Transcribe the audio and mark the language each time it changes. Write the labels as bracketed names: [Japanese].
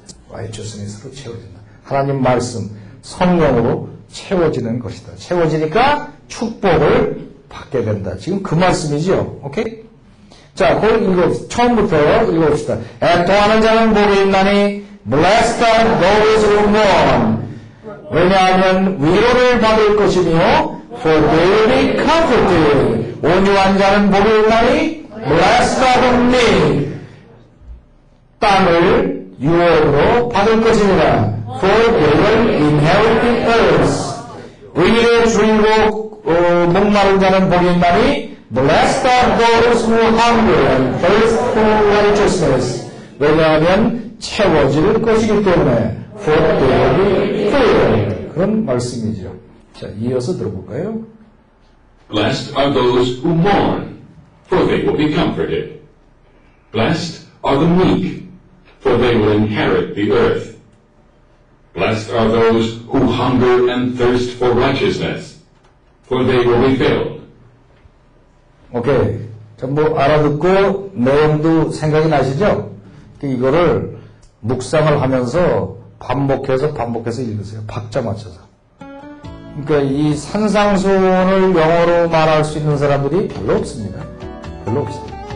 [Korean] righteousness로 채워진다. 하나님 말씀, 성령으로 채워지는 것이다. 채워지니까 축복을 받게 된다. 지금 그 말씀이죠. 오케이? 자, 그걸 처음부터 읽어봅시다. 애통하는 자는 복이 있나니 [English] Blessed are those who mourn. [Korean] 왜냐하면 위로를 받을 것이며 [English] For they will be comforted. [Korean] 온유한 자는 복이 있나니 [English] Blessed are the meek. [Korean] 땅을 유업으로 받을 것입니다. [English] For they will inherit the earth. [Korean] 의를 줄이고 목마른 자는 복이 있나니 [English] Blessed are those who hunger and thirst for righteousness. [Korean] 왜냐하면 채워질 것이기 때문에 [English] For they will be filled. [Korean] 그런 말씀이죠. 자, 이어서 들어볼까요? [English] Blessed are those who mourn, for they will be comforted. Blessed are the meek, for they will inherit the earth. Blessed are those who hunger and thirst for righteousness, for they will be filled. [Korean] 오케이. 전부 알아듣고 내용도 생각이 나시죠? 이거를 묵상을 하면서 반복해서 읽으세요. 박자 맞춰서. 그러니까 이 산상수훈을 영어로 말할 수 있는 사람들이 별로 없습니다. 별로 없어요.